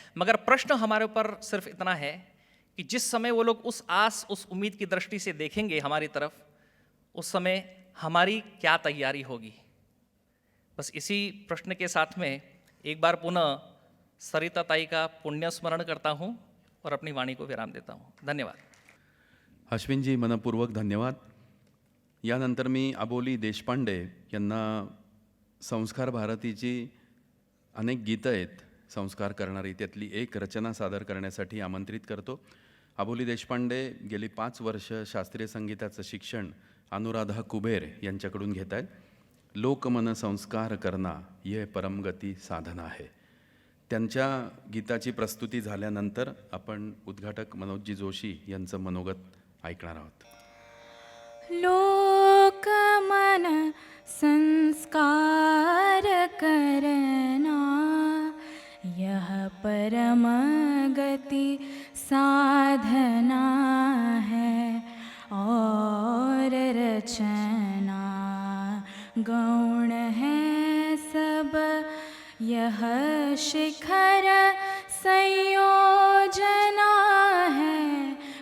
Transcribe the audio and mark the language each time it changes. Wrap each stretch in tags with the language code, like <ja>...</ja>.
<hi>मगर प्रश्न हमारे ऊपर सिर्फ इतना है कि जिस समय वो लोग उस आस, उस उम्मीद की दृष्टि से देखेंगे हमारी तरफ, उस समय हमारी क्या तैयारी होगी। बस इसी प्रश्न के साथ में एक बार पुनः सरिता ताई का पुण्य स्मरण करता हूँ और अपनी वाणी को विराम देता हूँ। धन्यवाद।</hi> <mr>अश्विनजी, मनपूर्वक धन्यवाद। यानंतर मी अबोली देशपांडे यांना संस्कार भारतीची अनेक गीतं आहेत संस्कार करणारी, त्यातली एक रचना सादर करण्यासाठी आमंत्रित करतो। अबोली देशपांडे गेली 5 वर्ष शास्त्रीय संगीताचं शिक्षण अनुराधा कुबेर यांच्याकडून घेत आहेत।</mr> <hi>लोकमन संस्कार करना ये परमगती साधना</hi> <mr>आहे। त्यांच्या गीताची प्रस्तुती झाल्यानंतर आपण उद्घाटक मनोजजी जोशी यांचं मनोगत ऐकणार आहोत।</mr> <hi>लोकमन संस्कार करना यह परम गति साधना है और रचना गौण है सब यह शिखर संयोजना है।</hi>